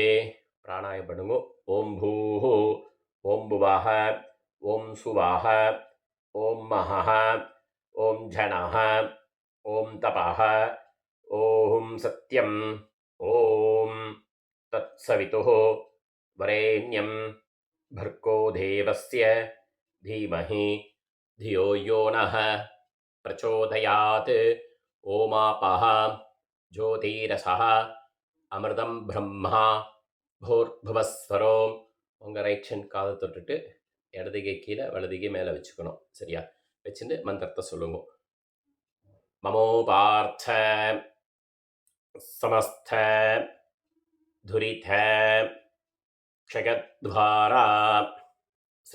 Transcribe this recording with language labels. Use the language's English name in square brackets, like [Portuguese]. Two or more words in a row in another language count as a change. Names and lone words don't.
[Tamil] பிராணாயம் பண்ணுங்க. [Sanskrit] ओम् भूह, ओम् भुवह, ओम् सुवह, ओम् महह, ओम् जनह, ओम् तपह, ओम् सत्यम्, ओम् तत्सवितुः वरेण्यम् भर्गो देवस्य धीमहि धियो यो नः प्रचोदयात्. ओमापः ज्योतिरसः अमृतम् ब्रह्मा भूर्भुवस्वरो. [Tamil] உங்கள் [English] right hand [Tamil] காதை தொட்டுட்டு இடதுகை கீழே வலதுகை மேலே வச்சுக்கணும். சரியா? வச்சுட்டு மந்திரத்தை சொல்லுங்க. [Sanskrit] ममोपात्त समस्त दुरित क्षयद्वारा श्री